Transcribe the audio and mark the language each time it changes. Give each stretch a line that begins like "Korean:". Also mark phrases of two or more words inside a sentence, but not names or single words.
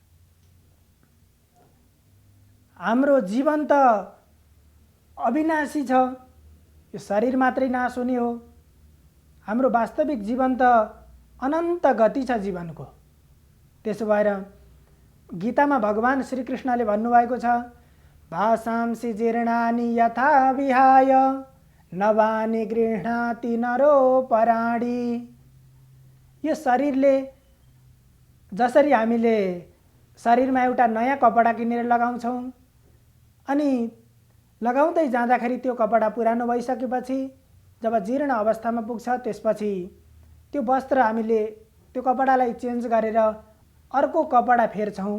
Nepali: हाम्रो जीवन त अविनाशी छ, यो शरीर मात्रै नाश हुने हो। हाम्रो वास्तविक जीवन त अनन्त गति छ जीवनको। त्यसो भएर गीतामा भगवान श्रीकृष्णले भन्नुभएको छ,
Sanskrit: भासांसि जीर्णानि यथा विहाय नवानि गृह्णाति नरो पराणी।
Nepali: यो शरीरले जसरी हामीले शरीरमा एउटा नयाँ कपडा किनेर लगाउँछौँ अनि लगाउँदै जाँदाखेरि त्यो कपडा पुरानो भइसकेपछि जब जीर्ण अवस्थामा पुग्छ त्यसपछि त्यो वस्त्र हामीले त्यो कपडालाई चेन्ज गरेर अर्को कपडा फेर्छौँ।